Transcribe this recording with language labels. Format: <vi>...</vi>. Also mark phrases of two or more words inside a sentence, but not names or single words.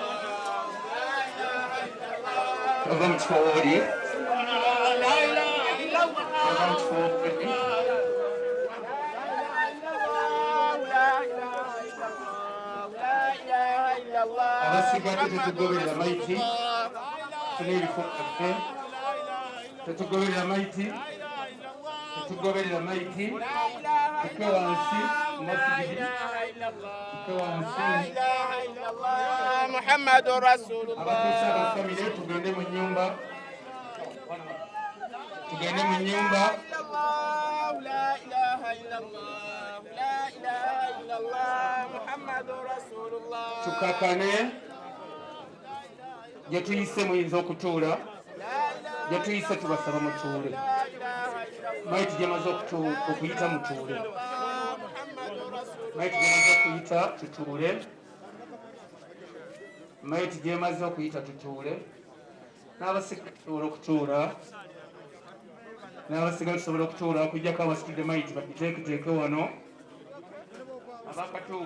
<lg>tova mu kifo wooli tova mu kifo wooli abasigadde tetugoberera maiti tuna ebifo byaffe tetugoberera maiti tetugoberera maiti tuke wansi masigidi tuke wansi</lg> <ar>محمد رسول</ar> <lg>abatuusa</lg> <ar>الله</ar> <lg>abafamire tugende mu nyumba tugende mu nyumba</lg> <ar>لا إله إلا الله لا إله إلا الله محمد رسول الله</ar> <lg>tukakane gye tuyise muyinza okutuula gye tuyise tubasaba mutuule maiti gyemaze okuyita mutuule maiti gyemaze okuyita tutuule maiti gyemaze okuyita tutuule n'abasiga tusobola okutuula n'abasiga tusobola okutuula okujjako abasitudde maiti bagiteeketeeke wano abakatuuka</lg>